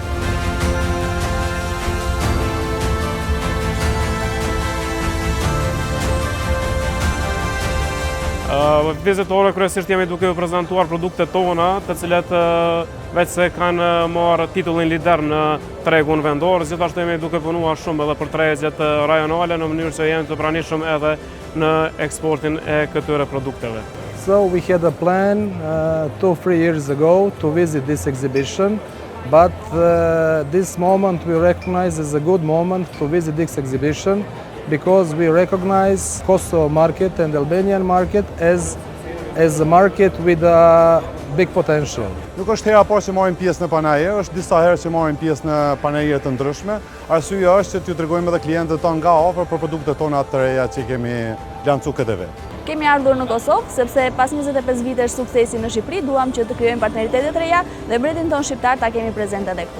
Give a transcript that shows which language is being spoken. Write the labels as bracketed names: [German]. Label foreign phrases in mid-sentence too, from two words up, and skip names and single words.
[Albanian] Vizitorë kryesisht jemi duke u prezantuar produktet tona, të cilat veç se kanë marrë titullin lider në tregun vendor, gjithashtu jemi duke punuar shumë edhe për tregjet rajonale në mënyrë që jemi të pranishëm edhe në eksportin e këtyre produkteve. [English] So we had a plan 2-3 years ago to visit this exhibition, but this moment we recognize as a good moment to visit this exhibition, because we recognize Kosovo market and Albanian market as a market with a big potential. [Albanian] Nuk është hera parë që marrim pjesë në panajir, është disa herë që marrim pjesë në panajire të ndryshme. Arsyeja është që t'ju tregojmë edhe klientët tonë nga afër për produktet tona të reja që kemi lancu këtë vit. Kemi ardhur në Kosovë, sepse pas 25 vitesh suksesi në Shqipëri, duam që të krijojmë partneritete të reja dhe mbretin tonë shqiptar ta kemi prezente edhe këtu.